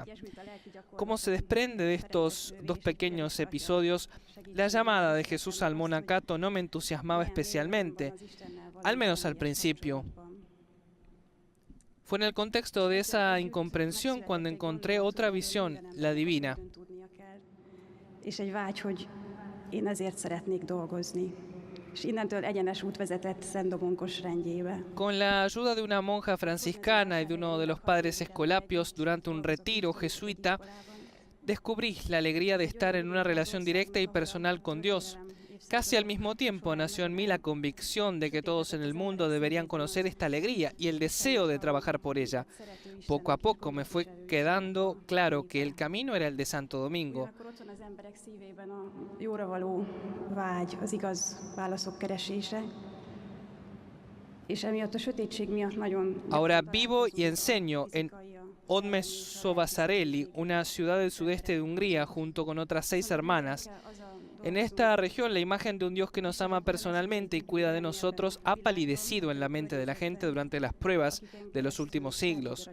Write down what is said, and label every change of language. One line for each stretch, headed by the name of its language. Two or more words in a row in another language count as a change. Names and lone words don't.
Spanish: Como se desprende de estos 2 pequeños episodios, la llamada de Jesús al monacato no me entusiasmaba especialmente, al menos al principio. Fue en el contexto de esa incomprensión cuando encontré otra visión, la divina.
Hungarian: És egy vágy, hogy én ezért szeretnék dolgozni. És innentől egyenes út vezetett Szent Domonkos rendjébe.
Spanish: Con la ayuda de una monja franciscana y de uno de los padres escolapios durante un retiro jesuita, descubrí la alegría de estar en una relación directa y personal con Dios. Casi al mismo tiempo nació en mí la convicción de que todos en el mundo deberían conocer esta alegría y el deseo de trabajar por ella. Poco a poco me fue quedando claro que el camino era el de Santo Domingo.
Hungarian: Akkor ott van az emberek szívében a jóra való vágy, az igaz válaszok keresése. És emiatt a sötétség miatt nagyon...
Spanish: Ahora vivo y enseño en Odmezővásárhely, una ciudad del sudeste de Hungría, junto con otras 6 hermanas. En esta región, la imagen de un Dios que nos ama personalmente y cuida de nosotros ha palidecido en la mente de la gente durante las pruebas de los últimos siglos.